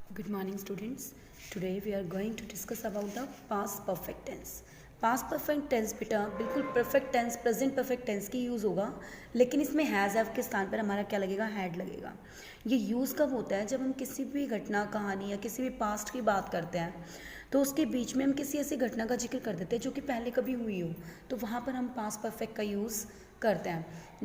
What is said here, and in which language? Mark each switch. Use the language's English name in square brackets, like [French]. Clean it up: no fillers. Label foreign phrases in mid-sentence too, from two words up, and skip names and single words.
[English] Good morning students. Today we are going to discuss about the past perfect tense. Past perfect tense [Hindi] बेटा बिल्कुल [English] perfect tense present perfect tense [Hindi] की यूज़ होगा, लेकिन इसमें [English] has have [Hindi] के स्थान पर हमारा क्या लगेगा, हैड लगेगा। ये यूज़ कब होता है, जब हम किसी भी घटना कहानी या किसी भी पास्ट की बात करते हैं तो उसके बीच में हम किसी ऐसी घटना का जिक्र कर देते हैं जो कि पहले कभी हुई हो, तो वहाँ पर हम [English] past perfect [Hindi] का यूज़ करते हैं।